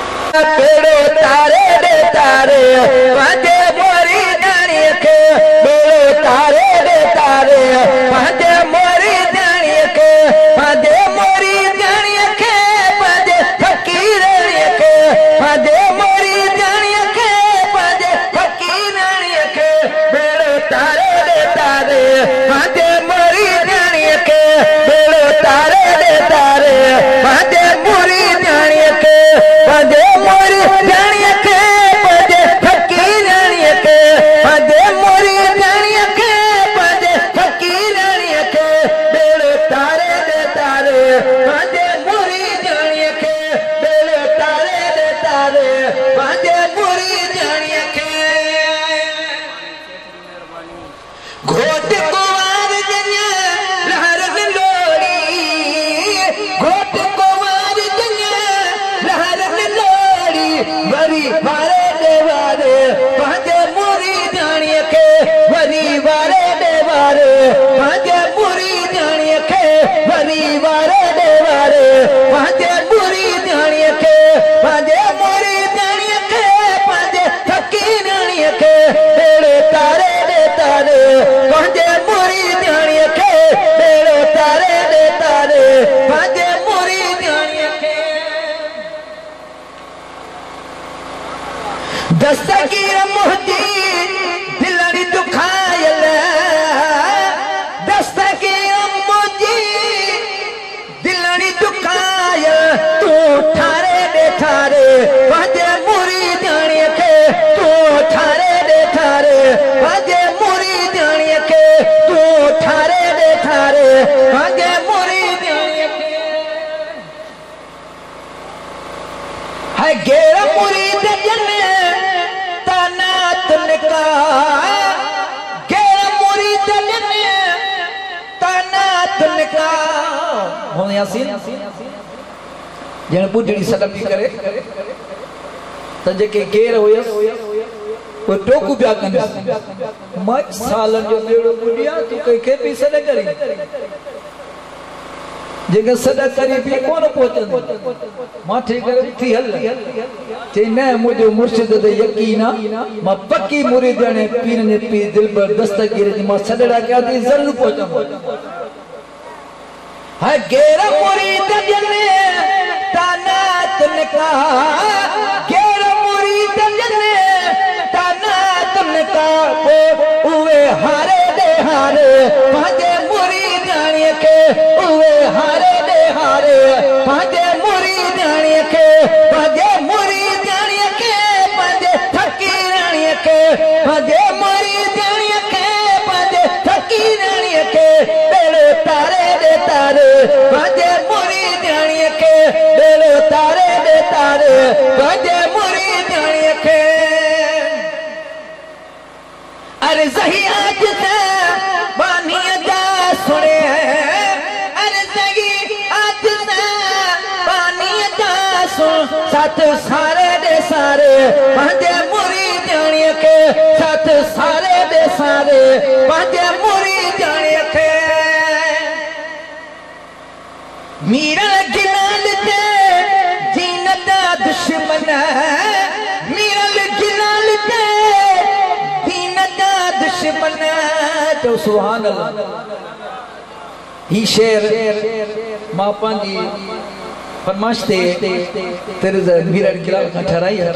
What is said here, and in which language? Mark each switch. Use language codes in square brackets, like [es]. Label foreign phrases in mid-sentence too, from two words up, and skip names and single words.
[sd] बेड़ो तारे दे तारे पंहिंजे मोरी ॼाणी खे बेड़ो तारे दे तारे पंहिंजे मोरी ॼाणी खे पंहिंजे मोरी ॼाणी खे पंहिंजे फ़क़ीर खे पंहिंजे मोरी ॼाणी खे पंहिंजे फ़क़ीर खे बेड़ो तारे दे तारे पंहिंजे मोरी ॼाणी खे बेड़ो तारे दे तारे पंहिंजे मोरी ॼाणी खे पंहिंजे मोरी ॼाणी खे पंहिंजे फ़क़ीर खे पंहिंजे मोरी ॼाणी खे पंहिंजे फ़क़ीर खे बेड़ो तारे दे तारे पंहिंजे मोरी ॼाणी खे बेड़ो तारे दे तारे पंहिंजे मोरी ॼाणी खे घोट कुंवार जञा लहरनि लोड़ी घोट कुंवार जञा लहरनि लोड़ी वरी वारे दे वारे पंहिंजे मोरी ॼाणी खे वरी वारे दे वारे पंहिंजे मोरी ॼाणी खे वरी वारे दे वारे पंहिंजे मोरी ॼाणी खे पंहिंजे मोरी ॼाणी खे पंहिंजे फ़क़ीर खे बेड़ो तारे दे तारे पंहिंजे मोरी ॼाणी खे बेड़ो तारे दे तारे पंहिंजे मोरी ॼाणी खे दस्तगीर मुंहिंजी दिलड़ी दुखायल दस्तगीर मुंहिंजी दिलड़ी दुखायल तूं ठारे दे ठारे पंहिंजे मोरी ॼाणी खे तूं ठारे दे ठारे पंहिंजे मोरी ॼाणी खे तूं ठारे दे ठारे पंहिंजे मोरी ॼाणी खे है गेर मुरीद जने ताना तुनका गेर मुरीद जने ताना तुनका हो यासीन जण बुढ़ड़ी सलम करे त जेके गेर हुयस वो टोकू पिया कनि मच सालन जो बेड़ो बुढ़िया तू कंहिंखे बि सॾ करी जेके सॾ करी बि कोन पहुचंदो माथे करे थी हल चई न मुंहिंजो मुर्शिद ते यकीन आहे मां पकी मुरीद ॼाणे पीर जे पीर दिलबर दस्तगीर जी मां सॾड़ा कया थी ज़रूर पहुचंदो है गेर मुरीद जने ताना तुनका गेर मुरीद जने ताना तुनका उहे हारे दे हारे पंहिंजे मोरी ॼाणी खे उहे हारे दे हारे पंहिंजे मोरी ॼाणी खे पंहिंजे मोरी ॼाणी खे पंहिंजे फ़क़ीर खे पंहिंजे मोरी ॼाणी खे पंहिंजे फ़क़ीर खे बेड़ो तारे दे तारे पंहिंजे मोरी ॼाणी खे बेड़ो तारे दे तारे पंहिंजे मोरी ॼाणी खे अरे ज़हियात से बानीअ जा सुणे अरे ज़हियात से बानीअ जा सुण सत सारे दे सारे पंहिंजे मोरी ॼाणी खे सत सारे दे सारे पंहिंजे मोरी ॼाणी खे मीरल गिलाल ते जीनत दुश्मन मीरल गिलाल ते जीनत दुश्मन जो [ar] سبحان الله [sd] ही शेर मां पंहिंजी फरमाइश ते तेरे मीरल गिलाल खां ठहराई है